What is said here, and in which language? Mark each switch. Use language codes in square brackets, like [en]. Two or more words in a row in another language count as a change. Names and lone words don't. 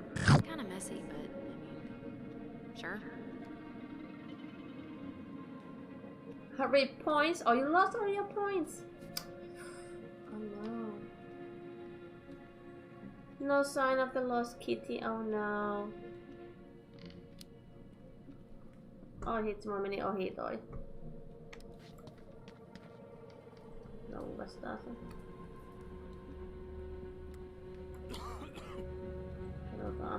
[en] Kinda messy, but I mean, sure. Hurry, points! Oh, you lost all your points! Oh no. No sign of the lost kitty, oh no. [fi] Oh hitsi, mulla meni ohi toi. No uudestaan se. Katsotaan.